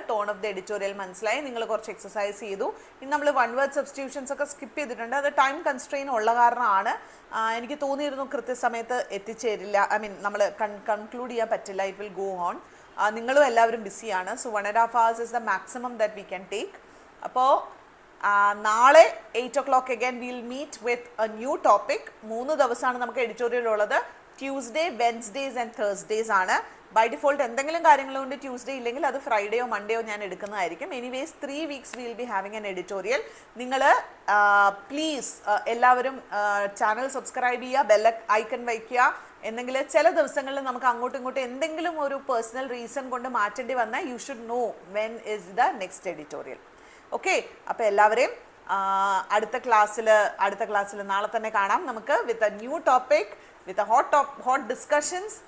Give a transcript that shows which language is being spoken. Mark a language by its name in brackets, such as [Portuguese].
[Malayalam] Tone of the editorial മനസ്സിലായി. നിങ്ങൾ കുറച്ച് എക്സസൈസ് ചെയ്തു. ഇനി നമ്മൾ 1 വേർഡ് സബ്സ്റ്റിറ്റ്യൂഷൻസ് ഒക്കെ സ്കിപ്പ് ചെയ്തിട്ടുണ്ട്. അത് ടൈം കൺസ്ട്രെയിൻ ഉള്ള കാരണമാണ്. എനിക്ക് തോന്നിയിരുന്നു കൃത്യസമയത്ത് എത്തിച്ചേരില്ല, നമ്മൾ കൺക്ലൂഡ് ചെയ്യാൻ പറ്റില്ല, [English] It will go on. [Malayalam] നിങ്ങളും എല്ലാവരും ബിസിയാണ്. [English] So 1.5 hours is the maximum that we can take. അപ്പോൾ നാളെ 8 o'clock again we'll meet with a new topic. [Malayalam] 3 ദിവസമാണ് നമുക്ക് എഡിറ്റോറിയൽ ഉള്ളത്. ട്യൂസ്ഡേ, വെൻസ്ഡേസ് ആൻഡ് തേഴ്സ്ഡേസ് ആണ്. ബൈ ഡിഫോൾട്ട് എന്തെങ്കിലും കാര്യങ്ങളുണ്ട് ട്യൂസ്ഡേ ഇല്ലെങ്കിൽ അത് ഫ്രൈഡേയോ മൺഡേയോ ഞാൻ എടുക്കുന്നതായിരിക്കും. [English] Anyways 3 weeks we will be having an editorial. [Malayalam] നിങ്ങൾ പ്ലീസ് എല്ലാവരും ചാനൽ സബ്സ്ക്രൈബ് ചെയ്യുക, ബെൽ ഐക്കൺ വയ്ക്കുക. എന്തെങ്കിലും ചില ദിവസങ്ങളിൽ നമുക്ക് അങ്ങോട്ടും ഇങ്ങോട്ടും എന്തെങ്കിലും ഒരു പേഴ്സണൽ റീസൺ കൊണ്ട് മാറ്റേണ്ടി വന്നാൽ [English] You should know when is the next editorial. [Malayalam] Okay, അപ്പോൾ എല്ലാവരെയും അടുത്ത ക്ലാസ്സിൽ നാളെ തന്നെ കാണാം നമുക്ക് [English] With a new topic, with hot discussions.